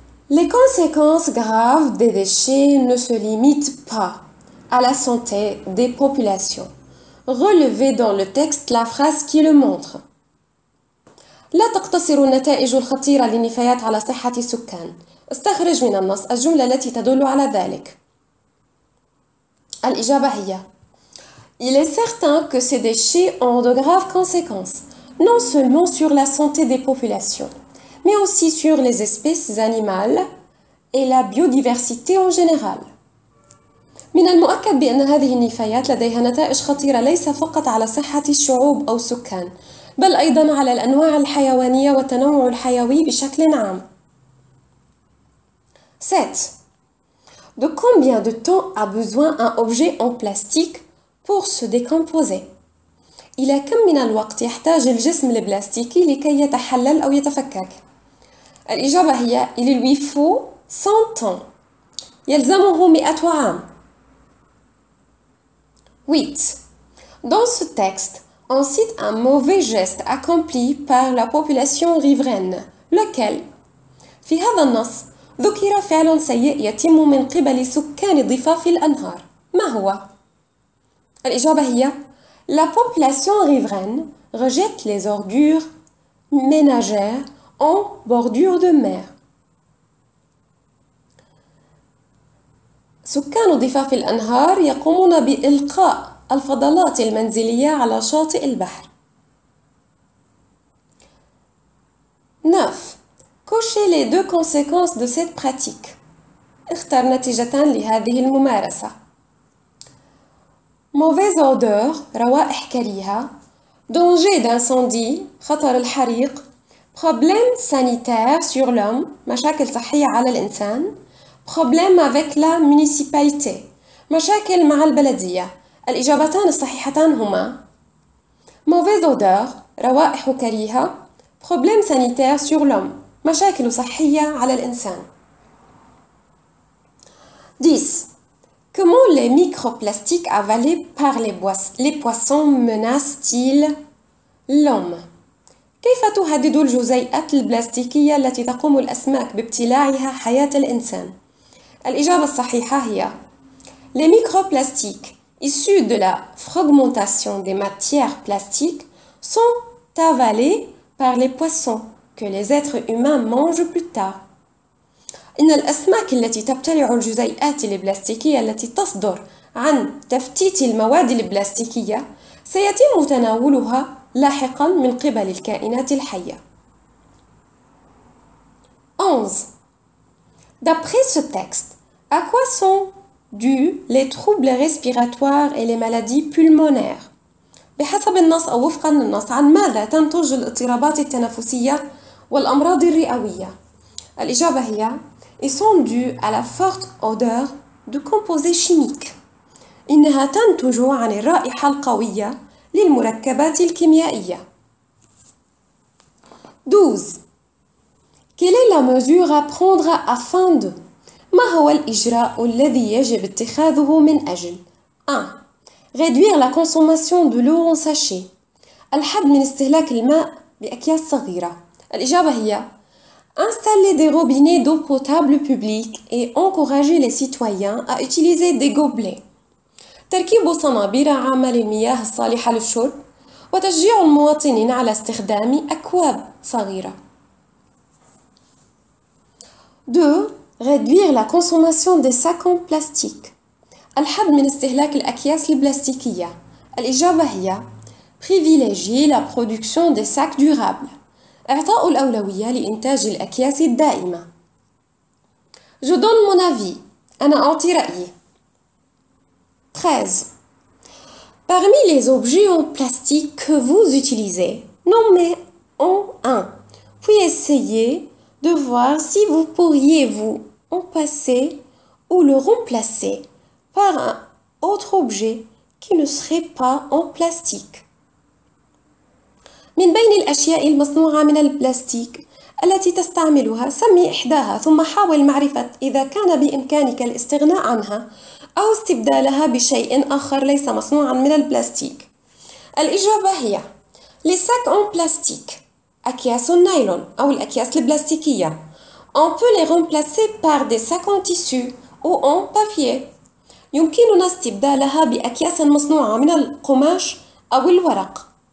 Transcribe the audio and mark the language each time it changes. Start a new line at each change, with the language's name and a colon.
French: Les conséquences graves des déchets ne se limitent pas à la santé des populations. Relevez dans le texte la phrase qui le montre.
Arabic: لا تقتصر النتائج الخطيرة للنفايات على صحة السكان. استخرج من النص الجملة التي تدل على ذلك. الإجابة هي
French: Il est certain que ces déchets ont de graves conséquences, non seulement sur la santé des populations, mais aussi sur les espèces animales et la biodiversité en général.
Arabic: من المؤكد بأن هذه النفايات لديها نتائج خطيرة ليس فقط على صحة الشعوب أو السكان، بل أيضاً على الأنواع الحيوانية والتنوع الحيوي بشكل عام. 7.
French: De combien de temps a besoin un objet en plastique pour se décomposer؟
Arabic: إلى كم من الوقت يحتاج الجسم البلاستيكي لكي يتحلل أو يتفكك؟ الإجابة هي
French: Il lui faut 100 ans.
Arabic: يلزمه 100 عام. 8.
French: Dans ce texte, on cite un mauvais geste accompli par la population riveraine. Lequel؟
Arabic: في هذا النص ذكر فعل سيء يتم من قبل سكان ضفاف الأنهار. ما هو؟ الإجابة هي
French: La population riveraine rejette les ordures ménagères en bordure de mer.
Arabic: سكان ضفاف الأنهار يقومون بإلقاء الفضلات المنزلية على شاطئ البحر. 9.
French: Cochez les deux conséquences de cette pratique.
Arabic: اختر نتيجتان لهذه الممارسة.
French: Mauvaise odeur،
Arabic: روائح كريهة.
French: Danger d'incendie،
Arabic: خطر الحريق.
French: Problème sanitaire sur l'homme،
Arabic: مشاكل صحية على الإنسان.
French: Problème avec la municipalité،
Arabic: مشاكل مع البلدية. الإجابتان الصحيحتان هما
French: Mauvaise odeur،
Arabic: روائح كريهة.
French: Problème sanitaire sur l'homme،
Arabic: مشاكل صحية على الإنسان.
French: 10. Comment les microplastiques avalés par les poissons menacent-ils l'homme؟
Arabic: كيف تهدد الجزيئات البلاستيكية التي تقوم الأسماك بابتلاعها حياة الإنسان؟ الإجابة الصحيحة هي
French: Les microplastiques issus de la fragmentation des matières plastiques sont avalés par les poissons que les êtres humains mangent plus tard.
Arabic: إن الأسماك التي تبتلع الجزيئات البلاستيكية التي تصدر عن تفتيت المواد البلاستيكية سيتم تناولها لاحقاً من قبل الكائنات الحية. 11.
French: D'après ce texte, à quoi sont dus les troubles respiratoires et les maladies pulmonaires؟
Arabic: بحسب النص أو وفقاً للنص عن ماذا تنتج الاضطرابات التنفسية والأمراض الرئوية؟ الإجابة هي
French: Ils sont dus à la forte odeur de composés chimiques.
Arabic: إنها تنتج عن الرائحة القوية للمركبات الكيميائية. 12.
French: Quelle est la mesure à prendre afin de؟
Arabic: ما هو الإجراء الذي يجب اتخاذه من أجل
French: 1. Réduire la consommation de l'eau en sachet.
Arabic: الحد من استهلاك الماء بأكياس صغيرة.
French: الإجابة هي Installer des robinets d'eau potable publics et encourager les citoyens à utiliser des gobelets.
Arabic: تركيب صنابير عامة للمياه الصالحة للشرب وتشجيع المواطنين على استخدام أكواب صغيرة.
French: 2. réduire la consommation des sacs en plastique.
Arabic: الحد من استهلاك الأكياس البلاستيكية.
French: الإجابة هي privilégier la production des sacs durables.
Arabic: إعطاء الأولوية لإنتاج الأكياس الدائمة.
French: Je donne mon avis.
Arabic: أنا أعطي رأيي.
French: 13. Parmi les objets en plastique que vous utilisez, nommez en un. Puis essayez de voir si vous pourriez vous en passer ou le remplacer par un autre objet qui ne serait pas en plastique.
Arabic: من بين الأشياء المصنوعة من البلاستيك التي تستعملها سمي إحداها ثم حاول معرفة إذا كان بإمكانك الاستغناء عنها أو استبدالها بشيء آخر ليس مصنوعا من البلاستيك. الإجابة هي
French: les sacs en plastique.
Arabic: أكياس النايلون أو الأكياس البلاستيكية.
French: On peut les remplacer par des sacs en tissu ou en papier.
Arabic: يمكننا استبدالها بأكياس مصنوعة من القماش أو الورق.